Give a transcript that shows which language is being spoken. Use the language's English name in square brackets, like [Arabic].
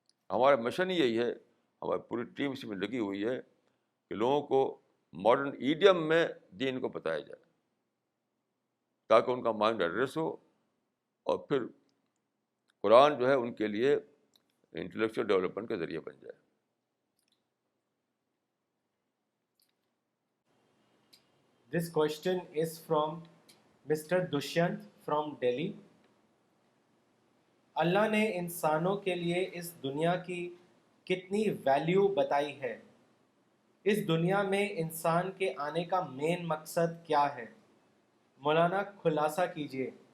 [Urdu] ہمارا مشن ہی یہی ہے، ہماری پوری ٹیم اسی میں لگی ہوئی ہے کہ لوگوں کو ماڈرن ایڈیم میں دین کو بتایا جائے تاکہ ان کا مائنڈ ایڈریس ہو، اور پھر قرآن جو ہے ان کے لیے انٹلیکچوئل ڈیولپمنٹ کا ذریعہ بن جائے. [English] This question is from Mr. Dushyant from Delhi. [Urdu] اللہ نے انسانوں کے لیے اس دنیا کی کتنی ویلیو بتائی ہے؟ اس دنیا میں انسان کے آنے کا مین مقصد کیا ہے؟ مولانا خلاصہ کیجیے.